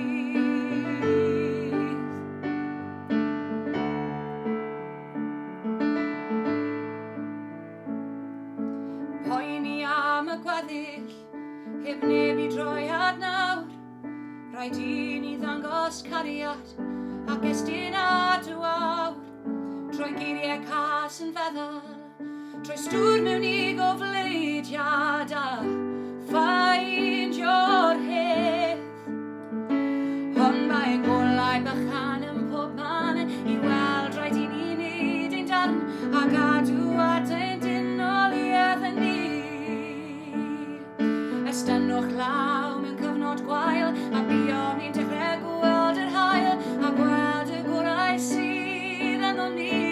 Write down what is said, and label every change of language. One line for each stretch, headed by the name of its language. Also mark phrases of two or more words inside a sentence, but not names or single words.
Welsh: Poeni am y gweddill heb neb i droi at nawr. Rhaid i ni ddangos cariad ac estyn at y wawr. Trwy geiriau cas yn feddal, trwy stwr mewn i gofleidiad a
English: find your head.
Welsh: Ond mae golau bychan yn pob man i weld rhaid i ni wneud ein darn a gadw adain dynoliaeth yn ni. Estynwch law mewn cyfnod gwael a buom ni'n dechrau gweld yr haul a gweld y gorau sydd ynddo ni.